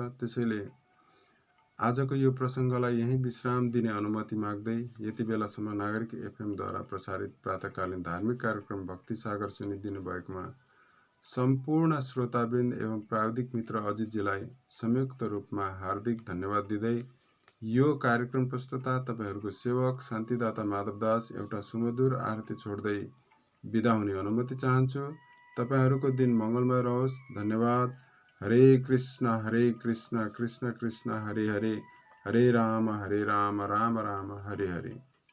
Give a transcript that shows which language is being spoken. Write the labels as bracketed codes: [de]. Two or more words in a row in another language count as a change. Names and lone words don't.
[ne] त्यसैले आजको यो प्रसङ्गलाई यहीँ विश्राम दिने अनुमति माग्दै यति बेलासम्म नागरिक एफएमद्वारा प्रसारित प्रातकालीन धार्मिक कार्यक्रम भक्ति सागर सुनिदिनु भएकोमा सम्पूर्ण श्रोतावृन्द एवं प्राविधिक मित्र अजितजीलाई संयुक्त रूपमा हार्दिक धन्यवाद दिँदै यो कार्यक्रम प्रस्तुता तपाईँहरूको सेवक शान्तिदाता माधवदास एउटा सुमधुर आरती छोड्दै बिदा हुने अनुमति चाहन्छु। तपाईहरूको दिन मङ्गलमय रहोस्। धन्यवाद। [sa] हरे कृष्ण कृष्ण कृष्ण हरे हरे, हरे राम राम राम हरे हरे।